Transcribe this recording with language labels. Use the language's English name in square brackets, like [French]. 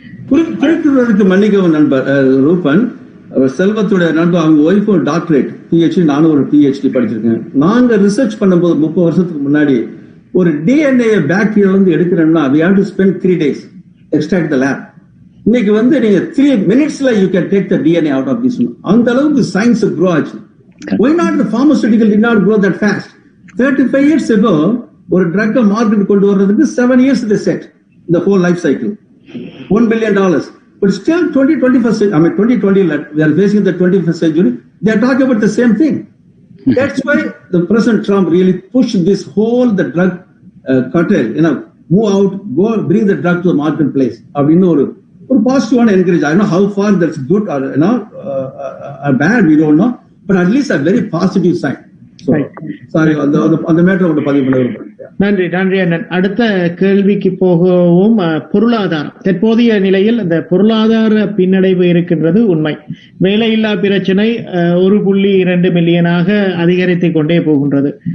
[Tamil] குறிப்பிடுவதற்கு மன்னிக்கவும் நண்பர் ரூபன், செல்வத்துடைய நண்பர், அவங்க ஒய்ஃப் டாக்டரேட் பிஹெச்டி, நானும் ஒரு பிஹெச்டி படிச்சிருக்கேன். நாங்க ரிசர்ச் பண்ணும்போது 30 வருஷத்துக்கு முன்னாடி ஒரு டிஎன்ஏ பாக்டீரியால இருந்து எடுக்கிறேன்னா [English] we have to spend 3 days extract the lab. [Tamil] இன்னைக்கு நீங்க 3 minutesல [English] you can take the DNA out of this one. [Tamil] அந்த அளவுக்கு சயின்ஸ் grow ஆச்சு. [English] Why not the pharmaceutical did not grow that fast? 35 years ago [Tamil] ஒரு drug market கொண்டு வர்றதுக்கு [English] 7 years they set the whole life cycle. $1 billion. But still 2020 we are facing the 21st century. They are talking about the same thing. That's why the President Trump really pushed this whole the drug cartel, move out, go bring the drug to the marketplace. Or positive one encourage. I don't know how far that's good or or bad, we don't know, but at least a very positive sign. So, sorry, on the matter of the பதிவு. [Tamil] நன்றி நன்றி அண்ணன். அடுத்த கேள்விக்கு போகவும், பொருளாதாரம் தற்போதைய நிலையில் அந்த பொருளாதார பின்னடைவு இருக்கின்றது உண்மை. வேலையில்லா பிரச்சனை 1.2 மில்லியனாக அதிகரித்துக் கொண்டே போகின்றது.